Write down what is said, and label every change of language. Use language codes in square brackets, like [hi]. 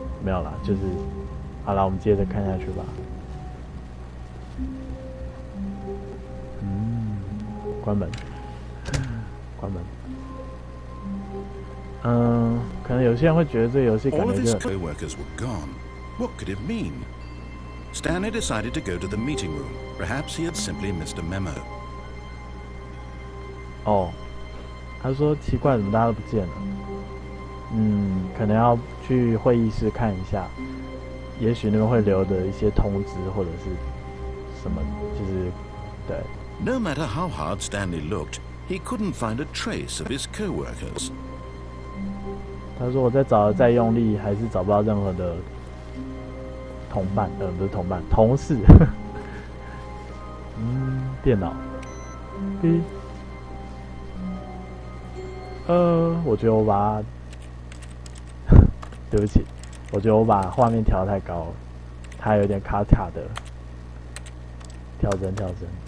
[zh] 没有啦，就是好了，我们接着看下去吧。关门，关门。可能有些人会觉得这个游戏感觉就 [en] All of his co-workers were gone. What could it mean? Stanley decided to go to the meeting room. Perhaps he had simply missed a memo. [zh] 他说奇怪，怎么大家都不见了？可能要去会议室看一下，也许那边会留的一些通知或者是什么，就是对。 [en] No matter how hard Stanley looked, he couldn't find a trace of his co-workers. [zh] 他说我在找的再用力，还是找不到任何的同伴，不是同伴，同事。电脑。我觉得我把对不起，我觉得我把画面调太高了，它有点卡卡的。调整。